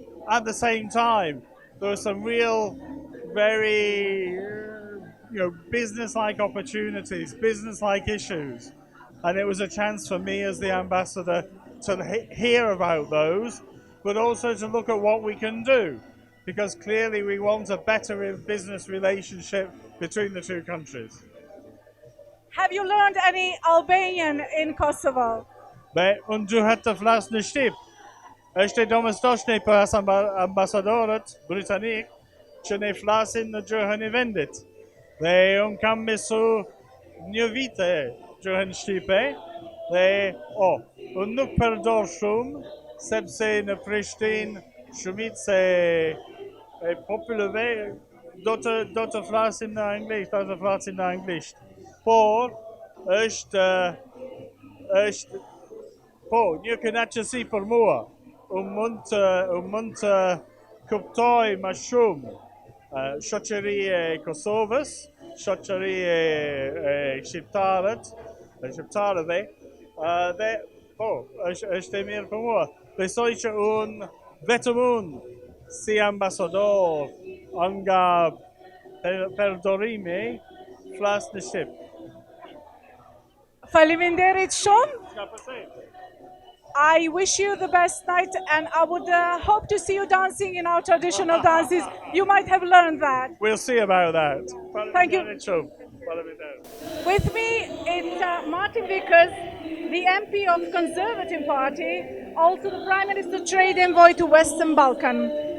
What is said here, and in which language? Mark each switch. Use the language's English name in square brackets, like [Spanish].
[English] At the same time, there were some real, very, business-like opportunities, business-like issues, and it was a chance for me as the ambassador to hear about those, but also to look at what we can do, because clearly we want a better business relationship between the two countries. Have you learned any Albanian in Kosovo? [Albanian] Unë duhet të flas në Shqip. Është e domosdoshme për ambasadorët britanik që ne flasin në gjuhën e vendit. Dhe unë kam mësu një vite gjuhën shqipe dhe unë nuk përdor shumë sepse në Prishtinë shumica e popullëve do të flasin në anglisht, por është një kënaqësi për mua. Unë mund të kuptoj më shumë shoqëri e Kosovës, shoqëri e shqiptarëve, dhe është e mirë për mua. Besoj që vetëm unë si ambasador nga përdorimi flas në Shqip. Faleminderit shumë. [English] I wish you the best night, and I would hope to see you dancing in our traditional dances. You might have learned that. We'll see about that. Thank you. With me is Martin Vickers, the MP of Conservative Party, also the Prime Minister Trade Envoy to Western Balkan.